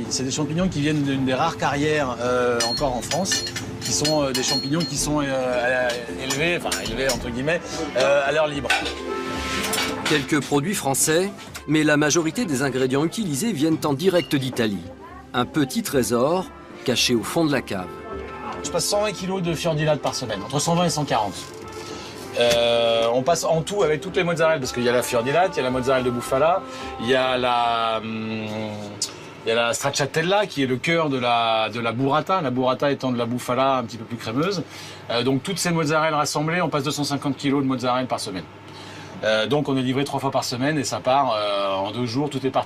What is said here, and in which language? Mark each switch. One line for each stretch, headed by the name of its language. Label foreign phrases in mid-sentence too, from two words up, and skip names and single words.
French: C'est des champignons qui viennent d'une des rares carrières encore en France, qui sont des champignons qui sont élevés entre guillemets, à l'heure libre. Quelques produits français, mais la majorité des ingrédients utilisés viennent en direct d'Italie. Un petit trésor caché au fond de la cave. Je passe 120 kg de
Italian: fior di latte
French: par semaine, entre 120 et 140. On passe en tout avec toutes les mozzarella, parce qu'il y a la
Italian: fior di latte,
French: il y a la mozzarella de bufala, il y a la stracciatella qui est le cœur de la burrata, la burrata étant de la bufala un petit peu plus crémeuse. Donc toutes ces mozzarella rassemblées, on passe 250 kg de mozzarella par semaine. Donc on est livré 3 fois par semaine et ça part en 2 jours, tout est parti.